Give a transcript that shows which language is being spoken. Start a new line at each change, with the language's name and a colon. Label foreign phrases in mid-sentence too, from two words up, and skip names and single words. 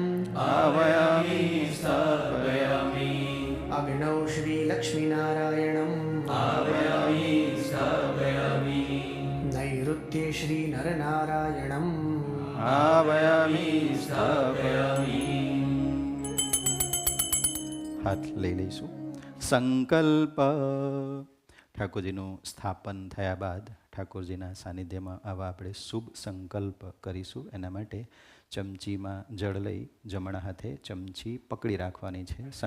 Sanskrit: आवयामि स्थापयामि. अग्नौ श्री लक्ष्मीनारायणम् आवयामि स्थापयामि. नैऋत्ये श्री नरनारायणम् आवयामि स्थापयामि.
Gujarati: હાથ લઈ લઈશું. સંકલ્પ. ઠાકોરજીનું સ્થાપન થયા બાદ ઠાકોરજીના સાનિધ્યમાં આવા આપણે શુભ સંકલ્પ કરીશું. એના માટે ચમચીમાં જળ લઈ જમણા હાથે ચમચી પકડી રાખવાની છે.